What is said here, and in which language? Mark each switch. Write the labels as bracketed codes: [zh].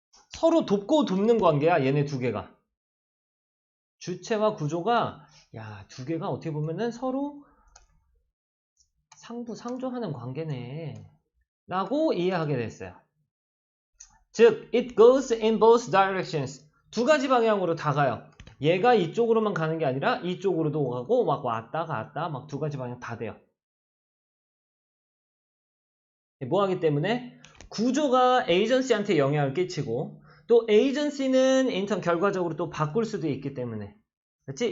[ko] 서로 돕고 돕는 관계야, 얘네 두 개가. 주체와 구조가, 야, 두 개가 어떻게 보면은 서로 상부상조하는 관계네. 라고 이해하게 됐어요. 즉, [en] it goes in both directions. [ko] 두 가지 방향으로 다 가요. 얘가 이쪽으로만 가는 게 아니라 이쪽으로도 가고 막 왔다 갔다 막 두 가지 방향 다 돼요. 뭐 하기 때문에 구조가 에이전시한테 영향을 끼치고 또 에이전시는 인턴 결과적으로 또 바꿀 수도 있기 때문에 그렇지?